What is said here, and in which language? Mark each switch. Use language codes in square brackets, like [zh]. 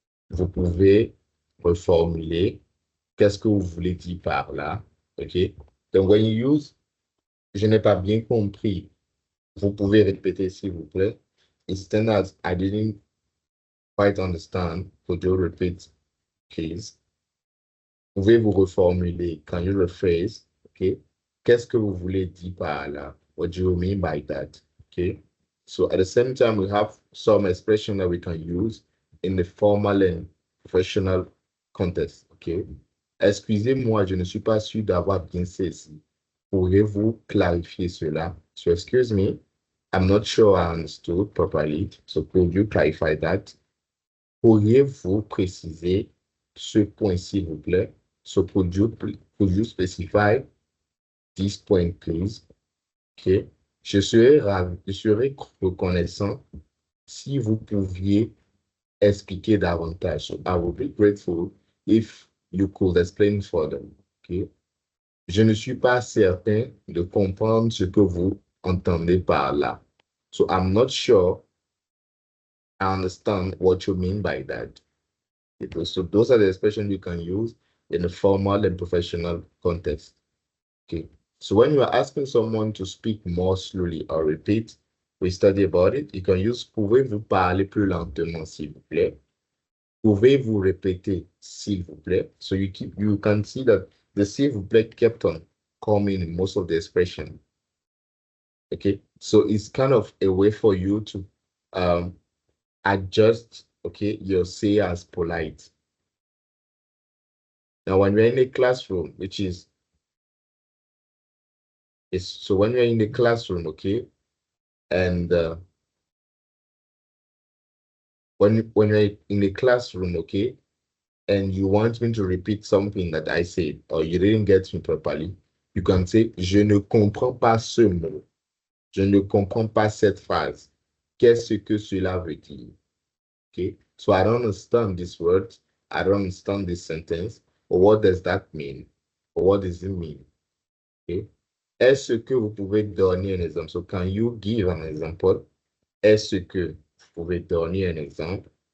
[fr] Vous pouvez reformuler. Qu'est-ce que vous voulez dire par là? OK? Donc, [en] when you use, [fr] je n'ai pas bien compris, vous pouvez répéter s'il vous plaît. [en] Instead as I didn't quite understand, could you repeat, please? [fr] Pouvez-vous reformuler? [en] Can you rephrase? [fr] OK? Qu'est-ce que vous voulez dire par là? [en] What do you mean by that? OK? So at the same time, we have some expression that we can use in the formal and professional context. OK? [fr] Excusez-moi, je ne suis pas sûr d'avoir bien saisi. Pourriez-vous clarifier cela? [en] So excuse me, I'm not sure I understood properly. So could you clarify that? [fr] Pourriez-vous préciser ce point, s'il vous plaît? [en] So could you specify this point, please? OK. [fr] Je serais reconnaissant si vous pouviez expliquer davantage. [en] So I would be grateful if you could explain further. OK. [fr] Je ne suis pas certain de comprendre ce que vous entendez par là. [en] So I'm not sure I understand what you mean by that. So those are the expressions you can use in a formal and professional context. Okay. So when you are asking someone to speak more slowly or repeat, we study about it. You can use [fr] pouvez-vous parler plus lentement, s'il vous plaît? Pouvez-vous répéter, s'il vous plaît? [en] So you can see that the s'il vous plaît kept on coming in most of the expression. Okay. So it's kind of a way for you to adjust, okay, your say as polite. Now, when we're in a classroom, so when you're in the classroom, okay, and when you're in the classroom, okay, and you want me to repeat something that I said or you didn't get me properly, you can say [fr] je ne comprends pas ce mot, je ne comprends pas cette phrase. Qu'est-ce que cela veut dire? [en] Okay, So I don't understand this word. I don't understand this sentence. Or what does that mean? Or what does it mean? Okay. [fr] Est-ce que vous pouvez donner un exemple? [en] So can you give an example? [fr] Est-ce que vous pouvez donner un exemple?